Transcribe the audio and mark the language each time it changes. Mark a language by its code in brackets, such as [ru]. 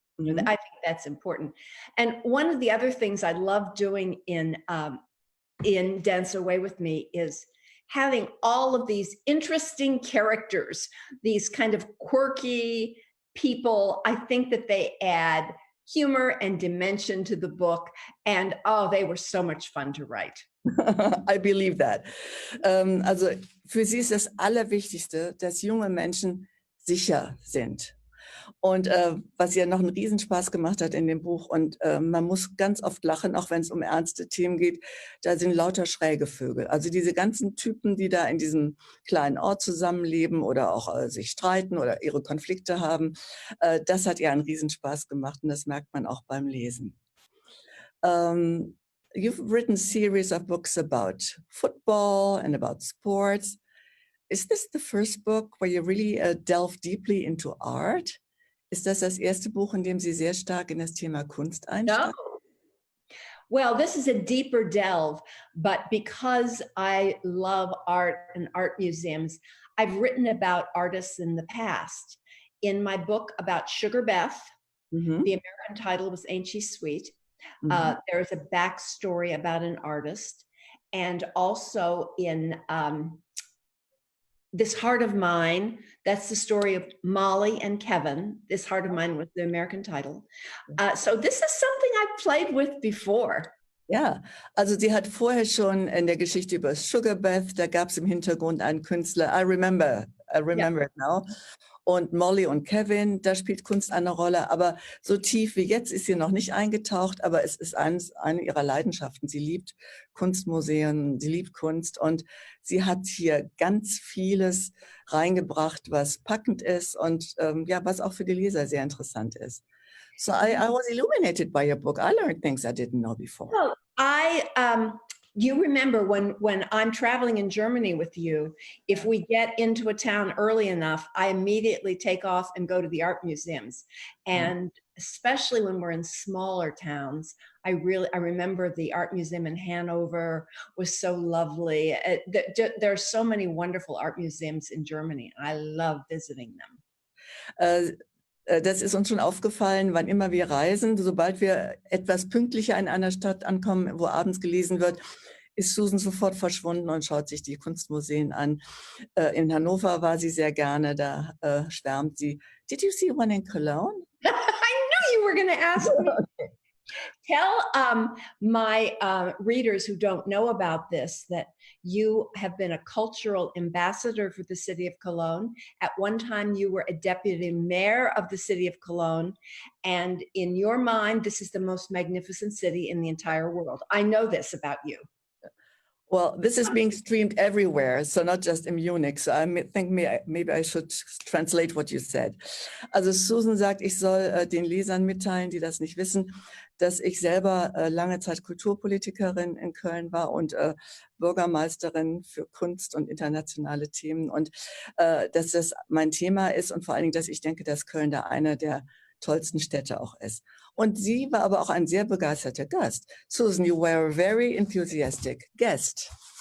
[en] I think that's important. And one of the other things I love doing in Dance Away With Me is having all of these interesting characters, these kind of quirky people. I think that they add humor and dimension to the book. And oh, they were so much fun to write. I believe that. [de] Also für sie ist das Allerwichtigste, dass junge Menschen sicher sind. Und was ihr noch einen Riesenspaß gemacht hat in dem Buch, und man muss ganz oft lachen, auch wenn es um ernste Themen geht, da sind lauter schräge Vögel. Also diese ganzen Typen, die da in diesem kleinen Ort zusammenleben oder auch sich streiten oder ihre Konflikte haben, das hat ihr einen Riesenspaß gemacht und das merkt man auch beim Lesen. [en] You've written a series of books about football and about sports. Is this the first book where you really delve deeply into art? [de] Ist das das erste Buch, in dem Sie sehr stark in das Thema Kunst einsteigen? [en] No. Well, this is a deeper delve, but because I love art and art museums, I've written about artists in the past. In my book about Sugar Beth, Mhm. the American title was Ain't She Sweet? Mhm. There's a backstory about an artist. And also in This Heart of Mine, that's the story of Molly and Kevin. This Heart of Mine was the American title. So this is something I've played with before. [de] Ja, also sie hat vorher schon in der Geschichte über Sugar Beth, da gab es im Hintergrund einen Künstler, [en] I remember it now. [de] Und Molly und Kevin, da spielt Kunst eine Rolle, aber so tief wie jetzt ist sie noch nicht eingetaucht, aber es ist eine ihrer Leidenschaften. Sie liebt Kunstmuseen, sie liebt Kunst und sie hat hier ganz vieles reingebracht, was packend ist und ja, was auch für die Leser sehr interessant ist. [en] So I was illuminated by your book. I learned things I didn't know before. Well, you remember when I'm traveling in Germany with you, if we get into a town early enough, I immediately take off and go to the art museums. And especially when we're in smaller towns, I remember the art museum in Hanover was so lovely. There are so many wonderful art museums in Germany. I love visiting them. Das ist uns schon aufgefallen, wann immer wir reisen, sobald wir etwas pünktlicher in einer Stadt ankommen, wo abends gelesen wird, ist Susan sofort verschwunden und schaut sich die Kunstmuseen an. In Hannover war sie sehr gerne, da schwärmt sie. Did you see one in Cologne? I knew you were going to ask me. Okay. Tell my readers who don't know about this that you have been a cultural ambassador for the city of Cologne. At one time, you were a deputy mayor of the city of Cologne. And in your mind, this is the most magnificent city in the entire world. I know this about you. Well, this is being streamed everywhere, so not just in Munich. So I think maybe I should translate what you said. [de] Also Susan sagt, ich soll den Lesern mitteilen, die das nicht wissen, dass ich selber lange Zeit Kulturpolitikerin in Köln war und Bürgermeisterin für Kunst und internationale Themen. Und dass das mein Thema ist und vor allen Dingen, dass ich denke, dass Köln da eine der tollsten Städte auch ist. Und sie war aber auch ein sehr begeisterter Gast. [en] Susan, you were a very enthusiastic guest.